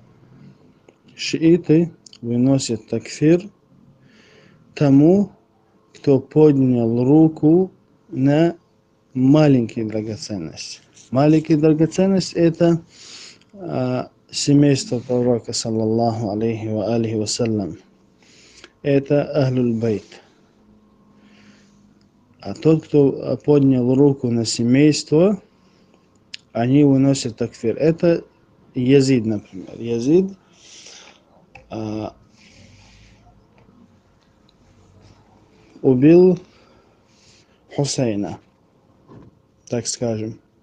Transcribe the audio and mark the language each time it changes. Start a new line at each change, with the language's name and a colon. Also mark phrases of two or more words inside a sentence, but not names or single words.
Russian: Шииты выносят такфир тому, кто поднял руку на маленькие драгоценности. Маленькие драгоценности — это семейство пророка,
Arabic: صلى الله عليه وعلى آله وسلم.
Russian: Это
Arabic: أهل البيت.
Russian: А тот, кто поднял руку на семейство, они выносят такфир. Это Язид, например. Язид убил Хусейна, так скажем.